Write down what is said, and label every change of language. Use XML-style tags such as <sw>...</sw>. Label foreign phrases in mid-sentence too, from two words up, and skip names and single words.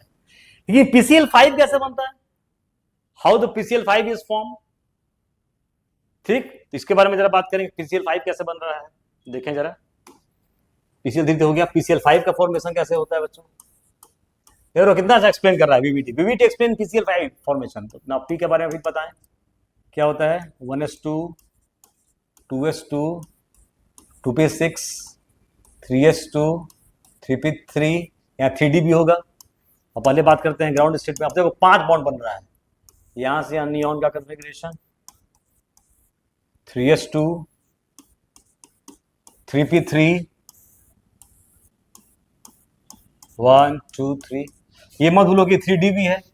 <hi>लेकिन PCl5 कैसे बनता है,</hi> <en>how the PCl5 is form,</en> <hi>ठीक। तो इसके बारे में जरा बात करेंगे, PCl5 कैसे बन रहा है, देखें जरा। PCl3 हो गया, PCl5 का फॉर्मेशन कैसे होता है बच्चों, देखो कितना अच्छा एक्सप्लेन कर रहा है</hi> <en>BBT explain PCl5 formation.</en> <hi>तो ना पी के बारे में भी बताएं क्या होता है, 1s2 2s2 2p6 3s2 3p3, यहाँ 3d भी होगा। अब पहले बात करते हैं</hi> <en>ground state</en> <hi>में। अब देखो 5 बॉन्ड बन रहा है, यहां से नियॉन का कॉन्फ़िगरेशन 3s2 3p3 1 2 3, ये मत भूलो कि 3d भी है।</hi>